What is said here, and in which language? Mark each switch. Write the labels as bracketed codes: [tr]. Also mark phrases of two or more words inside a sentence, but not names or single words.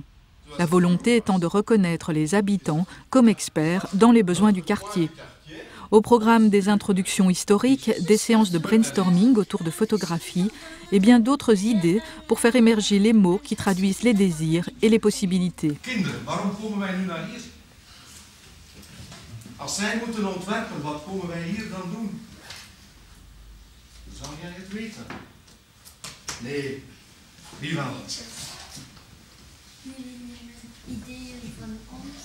[fr] La volonté étant de reconnaître les habitants comme experts dans les besoins du quartier. Au programme des introductions historiques, des séances de brainstorming autour de photographies et bien d'autres idées pour faire émerger les mots qui traduisent les désirs et les possibilités. [nl] Kinderen, waarom komen wij nu naar hier? Als zij moeten ontwerpen, wat komen wij hier dan doen? Zou jij het weten? Nee, wie wel? Ideeën van ons.